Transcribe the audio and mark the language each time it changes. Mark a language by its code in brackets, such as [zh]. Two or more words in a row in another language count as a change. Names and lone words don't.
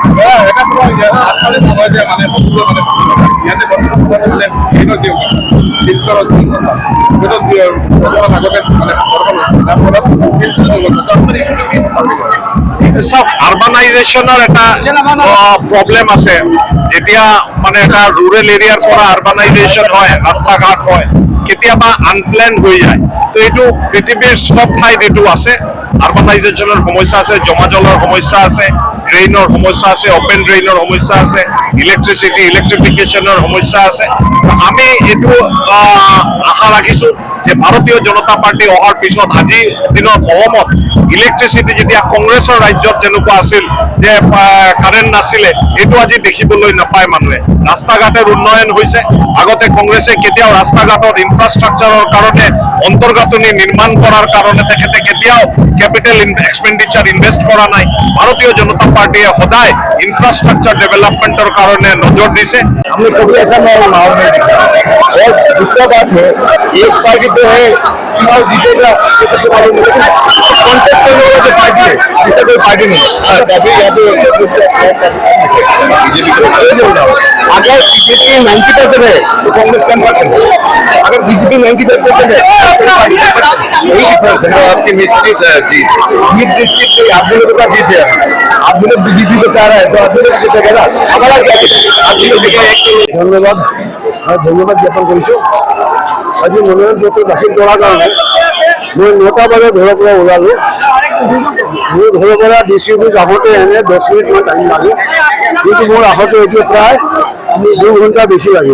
[as] সব আরবানাইজেশনের একটা প্রবলেম আছে, যেতিয়া মানে এটা [en] rural areaৰ [as] পৰা আরবানাইজেশন হয়, রাস্তাঘাট হয়, কেতিয়াবা আনপ্লেন হৈ যায়। তো এইটো পৃথিৱীৰ সব ঠাইত এইটো আছে। আরবানাইজেশনের সমস্যা আছে, জমা জলৰ সমস্যা আছে, ড্রেইনৰ সমস্যা আছে, [en] open drainৰ [as] সমস্যা আছে, ইলেকট্রিফিকেশনের সমস্যা আছে। আমি এইটো আশা রাখিছো যে ভারতীয় জনতা পার্টি অহাৰ পিছত আজি দিনত অসমত ইলেকট্রিসিটি যেতিয়া কংগ্ৰেছৰ ৰাজ্যত যেনেকুৱা আছিল যে কাৰেণ্ট নাছিলে, এইটো আজি দেখিবলৈ নাপায় মানুহে। ৰাস্তা ঘাটেৰ উন্নয়ন হৈছে। আগতে কংগ্ৰেছে কেতিয়াও ৰাস্তা ঘাটৰ ইনফ্ৰাষ্ট্ৰাকচাৰৰ কাৰণে অন্তৰ্গাঁথনি নিৰ্মাণ কৰাৰ কাৰণে তেখেতে কেতিয়াও [en] capital expenditure invest [as] করা নাই। ভারতীয় জনতা পার্টিয়ে সদায় [en] infrastructure developmentৰ [as] কাৰণ নজৰ দিছে। [hi] हमने कभी ऐसा माहौल नहीं देखा, और दूसरा बात है एक पार्टी तो है चुनाव जीतेगा ये सबको मालूम है, लेकिन कॉन्टेस्ट करने वाला जो पार्टी है इसका कोई पार्टी नहीं है। अगर बीजेपी 90% है तो कांग्रेस 10% है, अगर बीजेपी 95% है यही डिफरेंस है। आपकी निश्चित जीत निश्चित आप लोगों का जीत है। आप लोग बीजेपी को चाह रहे हैं तो आप लोग जीतेगा, हमारा क्या [as] ধন্যবাদ ধন্যবাদ জ্ঞাপন কৰিছোঁ। আজি মনোনয়ন পত্ৰ দাখিল কৰাৰ কাৰণে মই 9টা বজাত ঘৰৰ পৰা ওলালোঁ। মোৰ ঘৰৰ পৰা ডিচি অফিচ আহোঁতে এনে 10 মিনিটমান টাইম লাগে, কিন্তু মোৰ আহোঁতে এতিয়া প্ৰায় 2 ঘণ্টা বেছি লাগিব।